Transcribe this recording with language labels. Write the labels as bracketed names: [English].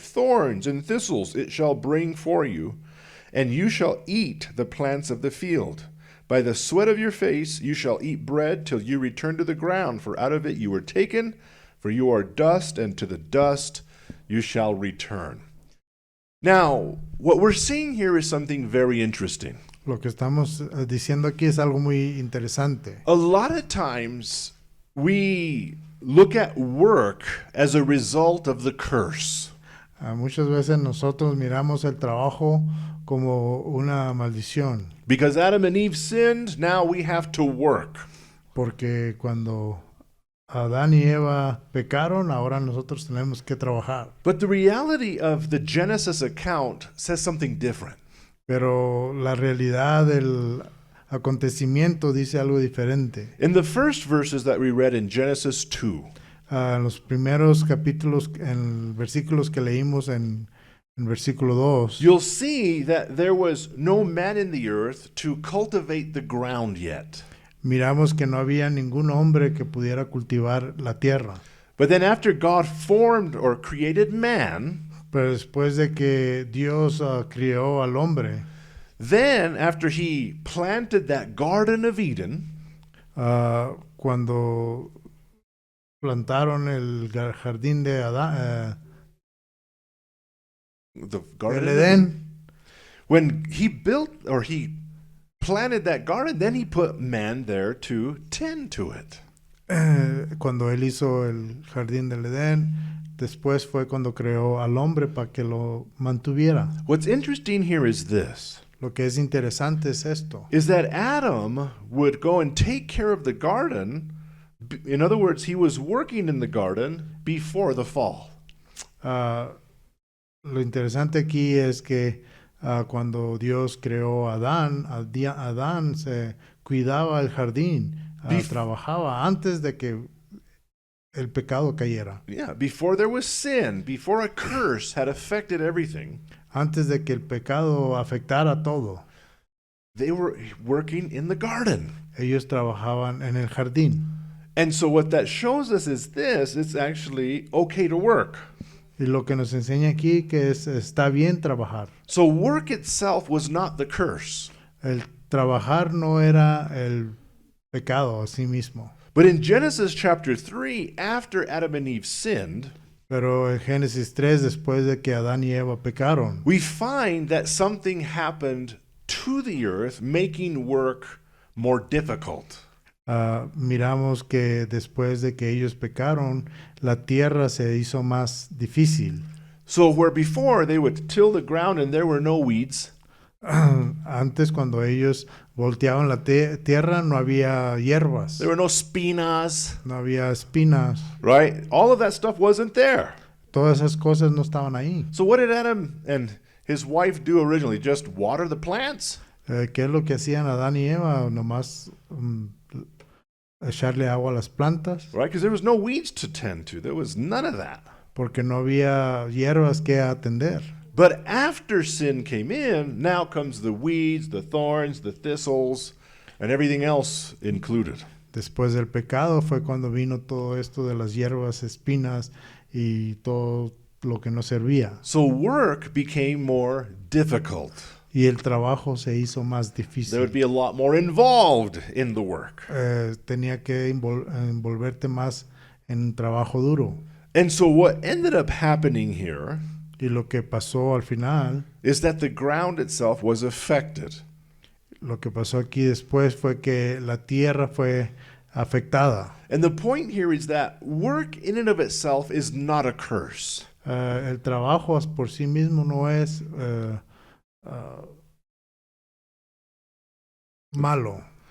[English] Thorns and thistles it shall bring for you, and you shall eat the plants of the field. By the sweat of your face you shall eat bread till you return to the ground, for out of it you were taken, for you are dust, and to the dust you shall return. Now, what we're seeing here is something very interesting. [Spanish] Lo que estamos diciendo aquí es algo muy interesante. [English] A lot of times we look at work as a result of the curse. [Spanish] Muchas veces nosotros miramos el trabajo como una maldición. [English] Because Adam and Eve sinned, now we have to work. [Spanish] porque cuando Adán y Eva pecaron, ahora nosotros tenemos que trabajar. [English] But the reality of the Genesis account says something different. [Spanish] Pero la realidad del acontecimiento dice algo diferente. [English] In the first verses that we read in Genesis 2, [Spanish] En los primeros capítulos, en versículos que leímos en versículo 2, [English] you'll see that there was no man in the earth to cultivate the ground yet. [Spanish] miramos que no había ningún hombre que pudiera cultivar la tierra. [English] But then after God formed or created man, [Spanish] Pero después de que Dios crió al hombre, [English] then after he planted that Garden of Eden, [Spanish] cuando plantaron el jardín de Adán, [English] the Garden [Spanish] el [English] of Eden, [Spanish] Edén, [English] when he built or he planted that garden, then he put man there to tend to it. [Spanish] cuando él hizo el jardín del Edén, después fue cuando creó al hombre para que lo mantuviera. [English] What's interesting here is this, [Spanish] Lo que es interesante es esto, [English] is that Adam would go and take care of the garden. In other words, he was working in the garden before the fall. [Spanish] Lo interesante aquí es que cuando Dios creó a Adán, Adán se cuidaba el jardín, trabajaba antes de que el pecado cayera, [English] Yeah, before there was sin, before a curse had affected everything, [Spanish] antes de que el pecado afectara todo. [English] they were working in the garden. [Spanish] Ellos trabajaban en el jardín. [English] And so what that shows us is this, it's actually okay to work. [Spanish] Y lo que nos enseña aquí que está bien trabajar. [English] So work itself was not the curse. [Spanish] El trabajar no era el pecado a sí mismo. [English] But in Genesis chapter 3, after Adam and Eve sinned, [Spanish] Pero en Génesis 3, después de que Adán y Eva pecaron, [English] we find that something happened to the earth, making work more difficult. [Spanish] miramos que después de que ellos pecaron, la tierra se hizo más difícil. [English] So where before they would till the ground and there were no weeds, [Spanish] Antes, cuando ellos volteaban la tierra, no había hierbas, [English] there were no spinas, [Spanish] no había espinas. [English] right? All of that stuff wasn't there. [Spanish] Todas esas cosas no estaban ahí. [English] So what did Adam and his wife do originally? Just water the plants? [Spanish] ¿Qué es lo que hacían Adán y Eva? Nomás echarle agua a las plantas, [English] Right? Because there was no weeds to tend to. There was none of that. [Spanish] porque no había hierbas que atender. [English] But after sin came in, now comes the weeds, the thorns, the thistles, and everything else included. [Spanish] Después del pecado fue cuando vino todo esto de las hierbas, espinas y todo lo que no servía. [English] So work became more difficult. [Spanish] Y el trabajo se hizo más [English] There [Spanish] difícil. [English] would be a lot more involved in the work. [Spanish] Tenía que envolverte más en un trabajo duro. [English] And so what ended up happening here [Spanish] Y lo que pasó al final, [English] is that the ground itself was affected. [Spanish] lo que pasó aquí después fue que la tierra fue afectada. [English] And the point here is that work in and of itself is not a curse. [Spanish] El trabajo por sí mismo no es malo.